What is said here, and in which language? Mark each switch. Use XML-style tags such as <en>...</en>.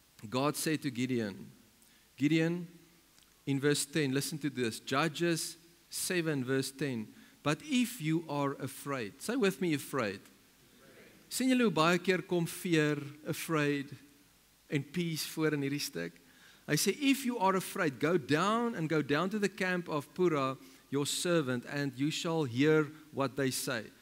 <en>God said to Gideon, in verse 10, listen to this, Judges 7 verse 10, but if you are afraid, say with me afraid.</en> <af>Sien julle hoe baie keer kom fear, afraid, en peace voor in hierdie stuk? Hy sê,</af> <en>if you are afraid, go down to the camp of Purah, your servant, and you shall hear what they say.</en>